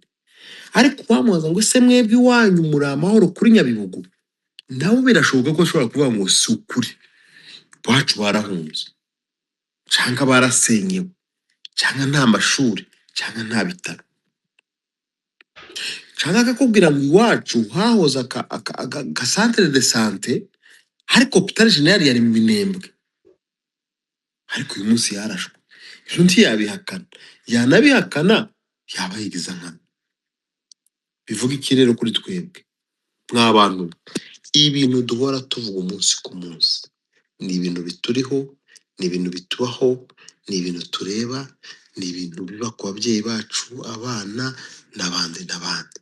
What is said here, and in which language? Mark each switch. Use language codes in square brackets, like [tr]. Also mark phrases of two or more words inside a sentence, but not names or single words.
[rw] Ariko wamubaza ngo se mwebwe iwanyu muri amahoro kuri Nyabibugu, nawe birashoboka ko ashobora kuvuga ngo si ukuri, iwacu barahunze cyangwa barasenyewe cyangwa nta mashuri cyangwa nta bitaro, cyangwa akakubwira ngo iwacu hahoze aka [fr] centre de santé, [rw] ariko [fr] hôpital général [rw] yari mu Minembwe, ariko uyu munsi yarashwe. Ibyo ntiyabihakana, yanabihakana yaba yigiza nkana. Bivuga iki rero kuri twebwe mw'abantu? Ibintu duhora tuvuga umunsi ku munsi ni ibintu bituriho, ni ibintu bitubaho, ni ibintu tureba, ni ibintu biba ku babyeyi bacu, abana n'abandi n'abandi.